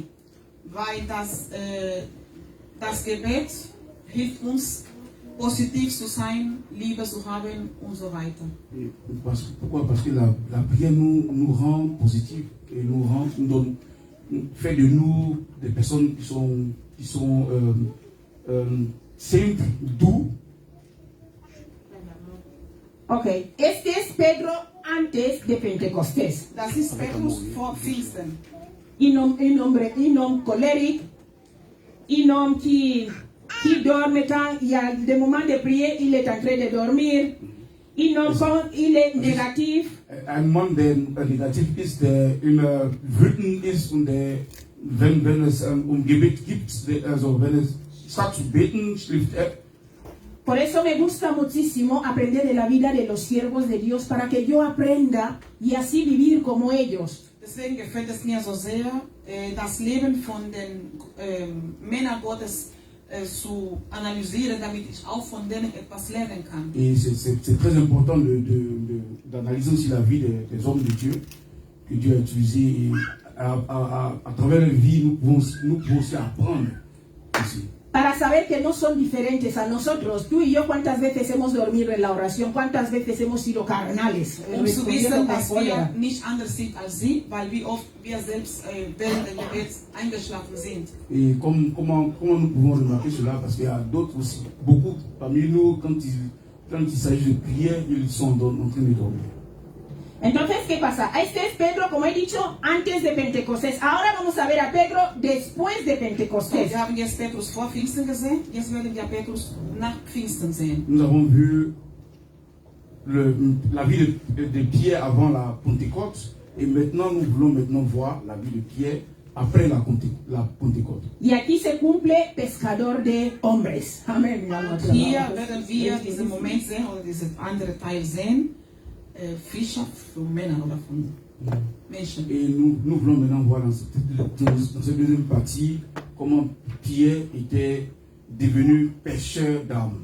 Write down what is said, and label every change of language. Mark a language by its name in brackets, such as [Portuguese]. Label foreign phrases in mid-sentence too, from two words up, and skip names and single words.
[German] Weil das Gebet hilft uns, positiv zu sein, Liebe zu haben und so weiter. [French] Pourquoi? Parce que la prière nous rend positifs et nous fait de nous des personnes qui sont simples, doux. [Spanish] Ok, este es Pedro antes de Pentecostés. [German] Das ist Petrus vor Pfingsten. [French] Un homme colérique, un homme qui dorme tant, il y a des moments de prière, il est en train de dormir. Un homme quand il est négatif. [German] Ein Mann, der negativ ist, der immer wütend ist und der, wenn es Gebet gibt, also wenn es statt zu beten, schläft er. [Spanish] Por eso me gusta muchísimo aprender de la vida de los siervos de Dios para que yo aprenda y así vivir como ellos. [German] Deswegen gefällt es mir so sehr, das Leben von den Männern Gottes zu analysieren, damit ich auch von denen etwas lernen kann. [French] Et c'est très important d'analyser aussi la vie des hommes de Dieu, que Dieu a utilisé. Et à travers leur vie, nous pouvons aussi apprendre aussi. [Spanish] Para saber que no son diferentes a nosotros. Tú y yo, ¿cuántas veces hemos dormido en la oración? ¿Cuántas veces hemos sido carnales? [German] Zu wissen, dass wir nicht anders sind als sie, weil wie oft wir selbst während des Gebets eingeschlafen sind. [French] Et comment nous pouvons remarquer cela? Parce qu'il y a d'autres aussi, beaucoup parmi nous, quand il s'agit de prière, ils sont en train de dormir. [Spanish] Entonces, ¿qué pasa? Este es Pedro, como he dicho, antes de Pentecostés. Ahora vamos a ver a Pedro después de Pentecostés. [German] Wir haben jetzt Petrus vor Pfingsten gesehen, jetzt werden wir Petrus nach Pfingsten sehen. [French] Nous avons vu la vie de Pierre avant la Pentecôte, et maintenant nous voulons voir la vie de Pierre après la Pentecôte. [Spanish] Y aquí se cumple pescador de hombres. Amén. [German] Hier werden wir diesen Moment sehen, oder diesen anderen Teil sehen. Fischer für Männer oder von Menschen. [French] Et nous voulons maintenant voir dans cette deuxième partie comment Pierre était devenu pêcheur d'âmes.